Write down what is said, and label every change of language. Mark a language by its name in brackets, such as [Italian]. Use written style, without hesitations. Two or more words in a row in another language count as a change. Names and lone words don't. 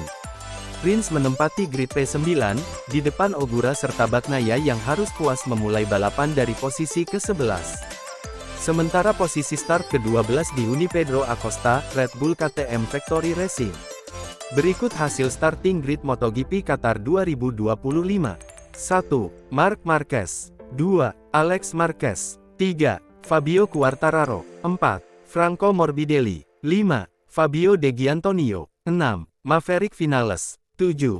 [Indonesian] Rins menempati grid P9, di depan Ogura serta Bagnaia yang harus puas memulai balapan dari posisi ke-11. Sementara posisi start ke-12 dihuni Pedro Acosta, Red Bull KTM Factory Racing. Berikut hasil [English] starting grid [Indonesian] MotoGP Qatar 2025. 1. Marc Marquez. 2. Alex Marquez. 3. Fabio Quartararo. 4. Franco Morbidelli. 5. Fabio De Giannantonio. 6. Maverick Vinales. 7.